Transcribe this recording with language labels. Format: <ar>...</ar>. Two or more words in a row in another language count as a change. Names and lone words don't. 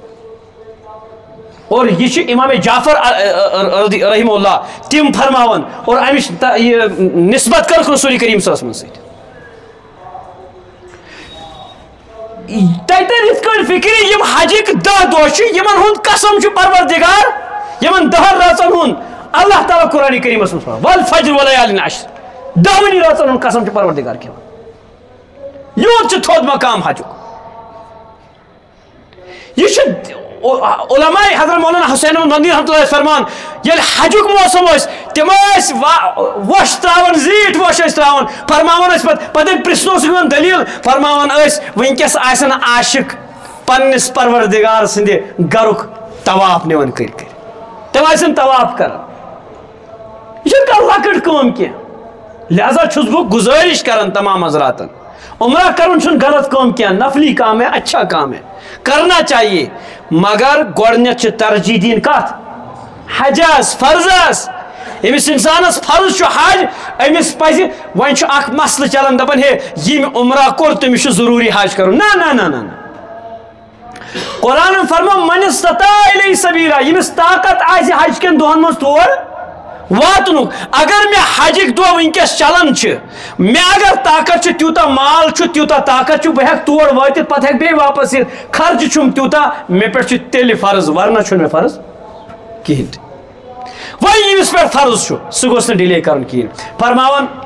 <ur>اور یہ</ur> <ks>چھُ امام جعفر</ks> <ar>رحمہ اللہ</ar> <ks>تِم فرماوان اور امِچ یہِ نسبت کٔرٕکھ رسول کریم</ks> <ar>صلی اللہ علیہ وسلم</ar> <ks>سۭتۍ تتٮ۪ن یِتھ کٔنۍ فِکرِ یِم حجٕکۍ 10 دۄہ چھِ یِمن ہُنٛد قسم چھُ پروردگار یِمن 10 رٲژن ہُنٛد اللہ تعالیٰ قرآنِ کریٖمس منٛز فرماوان</ks> <ar>والفجر ولیالٍ عشر</ar> <ks>10 رٲژن ہُنٛد قسم چھُ پروردگار کھٮ۪وان یوٗت چھُ تھوٚد مقام حجُک یہ علماء حضرت مولانا حسین مدنی</ks> <ar>رحمۃ اللہ</ar> <ks>فرمان ییٚلہِ حجُک موسم ٲسۍ تِم ٲسۍ وۄش تراوان زیٖٹھ وۄش ٲسۍ تراوان فرماوان ٲسۍ پتہٕ ییٚلہِ پرژھنہٕ اوس یِوان دٔلیٖل فرماوان ٲسۍ وٕنکٮ۪س آسن عاشق پننِس پروردگار سٕنٛدِ گرُک طواف نِوان کٔرۍ تِم آسن طواف کران یہِ چھنہٕ کانٛہہ لۄکٕٹ کٲم کینٛہہ لہذا چھُس بہٕ گُزٲرِش کران تمام حضراتن عمرہ کرُن چھُنہٕ غلط کٲم کینٛہہ</ks> <ur>نفلی کام ہے اچھا کام ہے کرنا چاہیے مگر</ur> <ks>گۄڈٕنٮ۪تھ چھِ ترجیح دِنۍ کتھ حجس فرضس ییٚمِس انسانس فرض چھُ حج أمِس پزِ وۄنۍ چھُ اکھ مسلہٕ چلان دپان ہے ییٚمۍ عمرہ کوٚر تٔمِس چھُ ضروٗری حج کرُن نہ قرآنن فرمو</ks> <ar>من استطاع الیہ سبیلا</ar> <ks>ییٚمِس طاقت آسہِ حج کٮ۪ن دۄہن منٛز تور واتنُک اگر مےٚ حجٕکۍ دۄہ وٕنکٮ۪س چلان چھِ مےٚ اگر طاقت چھُ تیوٗتاہ مال چھُ تیوٗتاہ طاقت چھُ بہٕ ہٮ۪کہٕ تور وٲتِتھ پتہٕ ہٮ۪کہٕ بیٚیہِ واپس یِتھ خرچہٕ چھُم تیوٗتاہ مےٚ پٮ۪ٹھ چھُ تیٚلہِ فرض ورنہ چھُنہٕ مےٚ فرض کِہیٖنۍ تہِ وۄنۍ ییٚمِس پٮ۪ٹھ فرض چھُ سُہ گوٚژھ نہٕ ڈِلے کرُن کِہیٖنۍ فرماوان</ks>